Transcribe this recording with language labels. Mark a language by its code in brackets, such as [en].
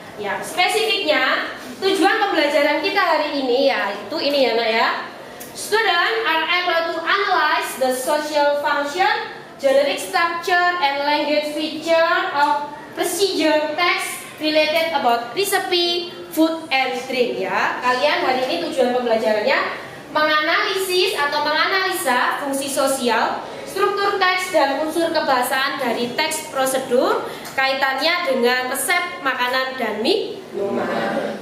[id] Ya, spesifiknya tujuan pembelajaran kita hari ini ya itu ini ya nak ya. [en] Students are able to analyze the social function, generic structure, and language feature of procedure text related about recipe, food, and drink ya. [id] Kalian hari ini tujuan pembelajarannya menganalisis atau menganalisa fungsi sosial, struktur teks dan unsur kebahasaan dari teks prosedur kaitannya dengan resep makanan dan minuman.